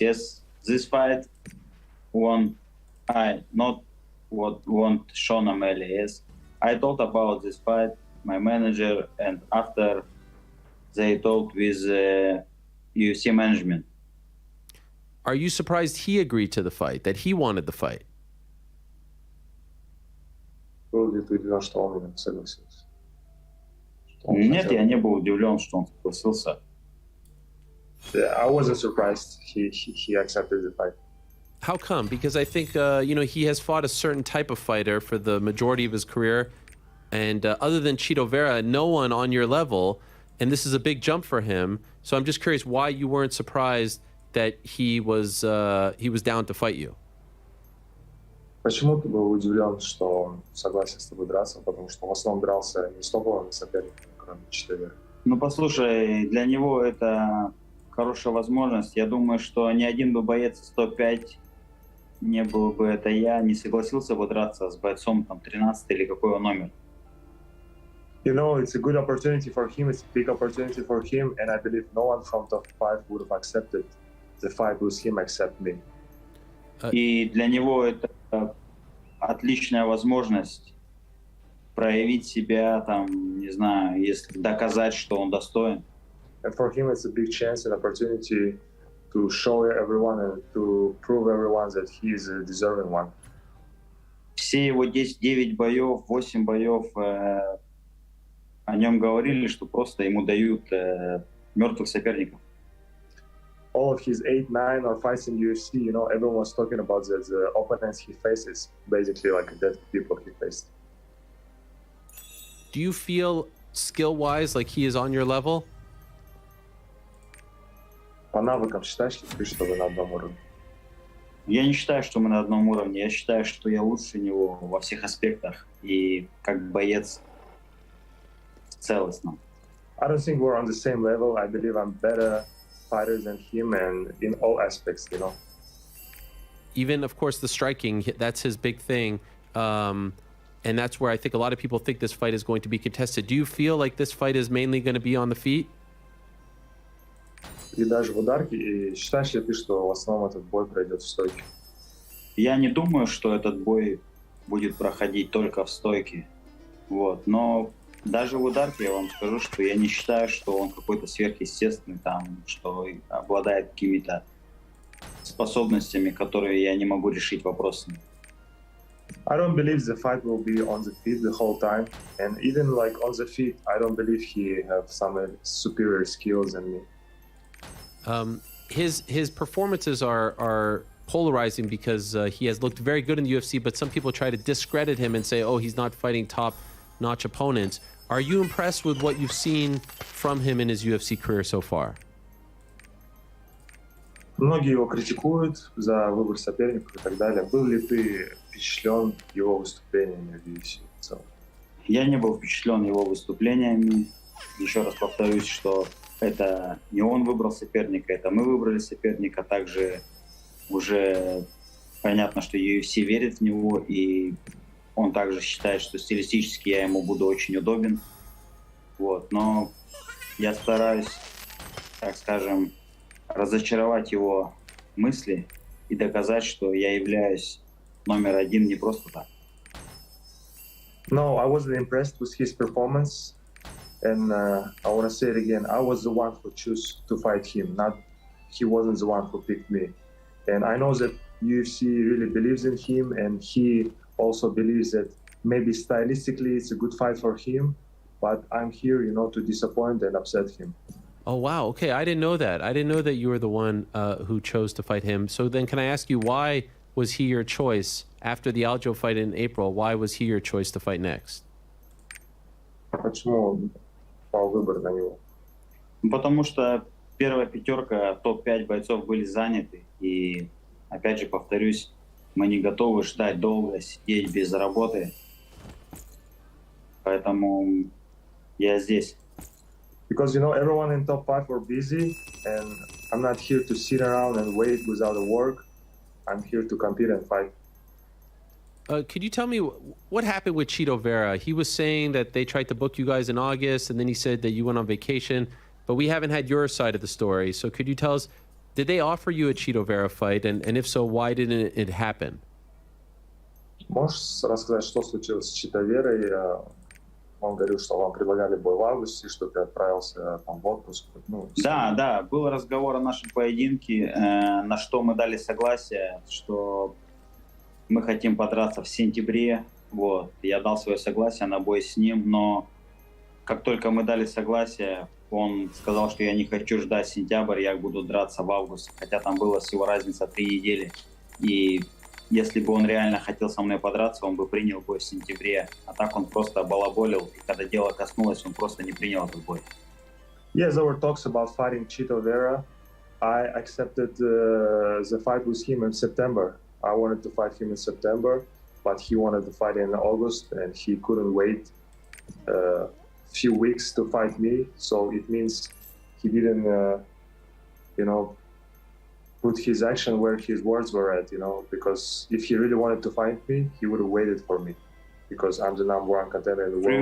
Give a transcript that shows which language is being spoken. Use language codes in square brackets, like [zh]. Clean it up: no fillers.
[en] Yes, this fight I not what want Sean O'Malley. Yes, I thought about this fight, my manager, and after they talked with UFC management. Are you surprised he agreed to the fight, that he wanted the fight? [ru] Был ли ты удивлен, что он именно согласился? Нет, я не был удивлен, что он согласился. [en] Yeah, I wasn't surprised he accepted the fight. How come? Because I think, he has fought a certain type of fighter for the majority of his career. And other than Chito Vera, no one on your level. And this is a big jump for him. So I'm just curious why you weren't surprised that he was down to fight you. [ru] Почему ты был удивлен, что он согласен с тобой драться? Потому что в основном дрался не с топовым соперником, кроме Читовера. Ну, послушай, для него это хорошая возможность. Я думаю, что ни один бы боец 105, не был бы это я, не согласился бы драться с бойцом там 13 или какой он номер. [en] You know, it's a good opportunity for him. It's a big opportunity for him, and I believe no one from top 5 would have accepted the fight with him except me. [ru] И для него это отличная возможность проявить себя, там, не знаю, если доказать, что он достоин. [en] And for him, it's a big chance and opportunity to show everyone and to prove everyone that he is a deserving one. [ru] Все его 9 боев, 8 боев о нем говорили, что просто ему дают мертвых соперников. [en] All of his 8, 9 or fights in UFC, everyone was talking about that the opponents he faces, basically like dead people he faced. Do you feel skill-wise like he is on your level? [ru] По навыкам считаешь ли ты, что вы на одном уровне? Я не считаю, что мы на одном уровне. Я считаю, что я лучше него во всех аспектах и как боец целостно. [en] I don't think we're on the same level. I believe I'm better fighter than him and in all aspects, Even, of course, the striking, that's his big thing. And that's where I think a lot of people think this fight is going to be contested. Do you feel like this fight is mainly going to be on the feet? [ru] И даже в ударке. И считаешь ли ты, что в основном этот бой пройдет в стойке? Я не думаю, что этот бой будет проходить только в стойке. Вот. Но даже в ударке я вам скажу, что я не считаю, что он какой-то сверхъестественный, там, что обладает какими-то способностями, которые я не могу решить вопросами. [en] I don't believe the fight will be on the feet the whole time, and even like on the feet, I don't believe he have some superior skills than me. His performances are polarizing because he has looked very good in the UFC, but some people try to discredit him and say, oh, he's not fighting top-notch opponents. Are you impressed with what you've seen from him in his UFC career so far? [ru] Многие его критикуют за выбор соперников и так далее. Был ли ты впечатлен его выступлениями в UFC? Я не был впечатлен его выступлениями. Еще раз повторюсь, что это не он выбрал соперника, это мы выбрали соперника. Также уже понятно, что UFC верит в него, и он также считает, что стилистически я ему буду очень удобен. Вот. Но я стараюсь, так скажем, разочаровать его мысли и доказать, что я являюсь номер один не просто так. [en] No, I wasn't impressed with his performance, and I want to say it again. I was the one who chose to fight him, not he wasn't the one who picked me. And I know that UFC really believes in him, and he also believes that maybe stylistically it's a good fight for him, but I'm here, to disappoint and upset him. Oh, wow. Okay, I didn't know that. I didn't know that you were the one who chose to fight him. So then can I ask you, why was he your choice after the Aljo fight in April? Why was he your choice to fight next? [ru] Почему пал выбор на него? Потому что первая пятерка, топ-5 бойцов были заняты. И, опять же, повторюсь, мы не готовы ждать долго, сидеть без работы. Поэтому я здесь. [en] Because, everyone in top 5 were busy, and I'm not here to sit around and wait without work. I'm here to compete and fight. Could you tell me what happened with Chito Vera? He was saying that they tried to book you guys in August, and then he said that you went on vacation, but we haven't had your side of the story. So could you tell us, did they offer you a Chito Vera fight, and if so, why didn't it happen? [ru] Можешь рассказать, что случилось с Чито Верой? Он говорил, что вам предлагали бой в августе, что ты отправился там в отпуск. Да, был разговор о нашем поединке, на что мы дали согласие, что мы хотим подраться в сентябре. Вот. Я дал свое согласие на бой с ним, но как только мы дали согласие, он сказал, что я не хочу ждать сентябрь, я буду драться в августе, хотя там была всего разница 3 недели. И если бы он реально хотел со мной подраться, он бы принял бой в сентябре. А так он просто балаболил, и когда дело коснулось, он просто не принял этот бой. [en] Yes, there were talks about fighting Chito Vera. I accepted the fight with him in September. I wanted to fight him in September, but he wanted to fight in August, and he couldn't wait a few weeks to fight me. So it means he didn't, put his action where his words were at, because if he really wanted to fight me, he would have waited for me, because I'm the number 1 contender in the world.